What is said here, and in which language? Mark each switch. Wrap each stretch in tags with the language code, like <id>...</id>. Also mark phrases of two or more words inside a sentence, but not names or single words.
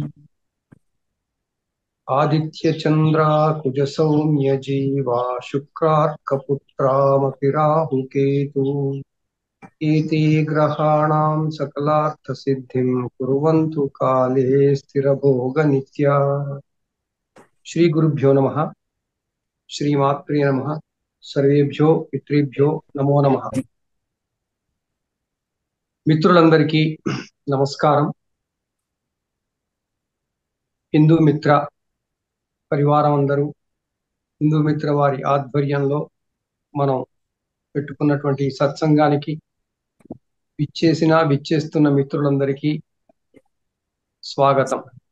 <sa>आदित्यचन्द्रा कुजसौम्यजीवा शुक्रार्कपुत्रामपि राहुकेतु एते ग्रहाणां सकलार्थसिद्धिं कुर्वन्तु काले स्थिरभोगनित्या। श्रीगुरुभ्यो नमः। श्रीमात्रे नमः। सर्वेभ्यो పితృభ్యో నమో నమః।</sa> <te>మిత్రులందరికీ నమస్కారం। హిందూ మిత్ర పరివారం అందరూ హిందూ మిత్ర వారి ఆధ్వర్యంలో మనం పెట్టుకున్నటువంటి సత్సంగానికి విచ్చేస్తున్న మిత్రులందరికీ స్వాగతం।</te>